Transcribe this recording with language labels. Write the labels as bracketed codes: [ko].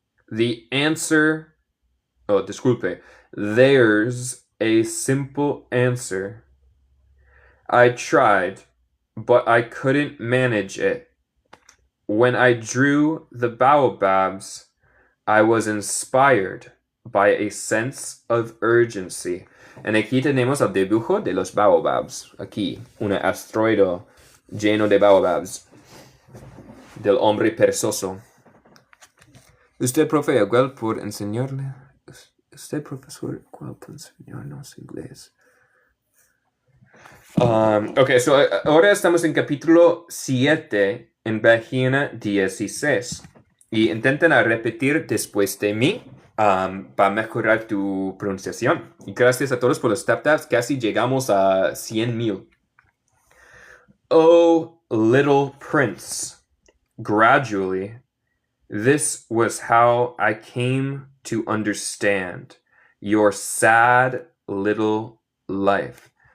[en] The answer, there's a simple answer. I tried, but I couldn't manage it. When I drew the baobabs, I was inspired by a sense of urgency. [es] And aquí tenemos el dibujo de los baobabs. Aquí, un asteroide lleno de baobabs. Del hombre perezoso. Usted, profe, igual por enseñarle. Usted, profesor, igual por enseñarnos inglés. Ok, so ahora estamos en capítulo 7 en página 16 y intenten a repetir después de mí para mejorar tu pronunciación. Y gracias a todos por los tap taps, casi llegamos a 100,000. [en] Oh, little prince, gradually, this was how I came to understand your sad little life.